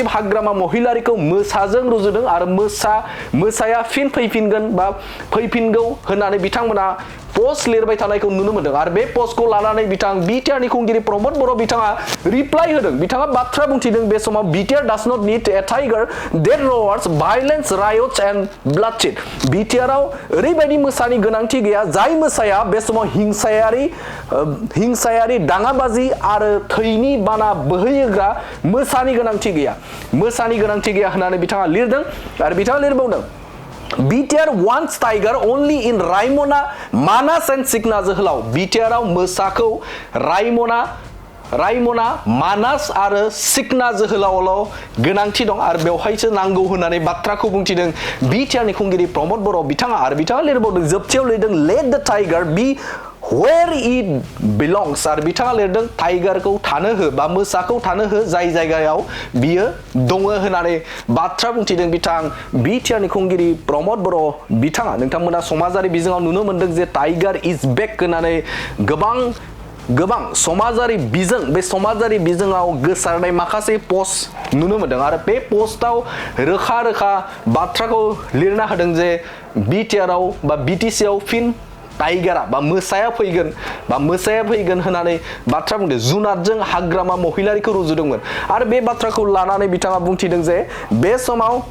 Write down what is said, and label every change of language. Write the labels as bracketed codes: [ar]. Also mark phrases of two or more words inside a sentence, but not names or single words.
[brx] हाग्रामा महिलारिखौ मोसाजों रुजुदों आरो मोसाया फिन फैफिनगोन बा फैफिनगौ होननानै बिथांमोना पोस्ट लिरबाय थानायखौ नुनो मोनदों आरो बे पोस्टखौ लानानै बिथां बिटिआर नि खुंगिरि प्रमद बर' बिथाङा रिप्लाइ होदों बिथाङा बाथ्रा बुंथिदों बे समाव बिटिआर [en] does not need a tiger that roars violence riots and bloodshed [brx] बिटिआरआव ओरैबायदि मोसानि गोनांथि गैया जाय मोसाया बे समाव हिंसायारि दाङाबाजि आरो थैनि बाना बोहैग्रा मोसानि गोनांथि गैया होननानै बिथाङा लिरदों आरो बिथाङा लिरबावदों बिटिआर [en] wants tiger only in Raimona, Manas and Sikna [brx] जोहोलाव बिटिआरआव मोसाखौ रायमना मानास आरो सिकना जोहोलावल' गोनांथि दं आरो बेवहायसो नांगौ होननानै बाथ्राखौ बुंथिदों बिटिआर नि खुंगिरि प्रमद बर' बिथाङा लिरबावदों जोबथियाव लिरदों [en] let the tiger be where it belongs [brx] आरो बिथाङा लिरदों टाइगारखौ थानो हो बा मोसाखौ थानो हो जाय जायगायाव बियो दङ होननानै बाथ्रा बुंथिदों बिथां बिटिआर नि खुंगिरि प्रमद बर' बिथाङा नोंथांमोना समाजारि बिजोङाव नुनो मोनदों जे [en] tiger is back [brx] होननानै गोबां समाजारि बिजोङाव गोसारनाय माखासे पोस्ट नुनो मोनदों आरो बे पोस्टआव रोखा बाथ्राखौ लिरना होदों जे बिटिआरआव बा बिटिसिआव फिन टाइगारा बा मोसाया फैगोन होननानै बाथ्रा बुंदों जुनादजों हाग्रामा महिलारिखौ रुजुदोंमोन आरो बे बाथ्राखौ लानानै बिथाङा बुंथिदों जे बे समाव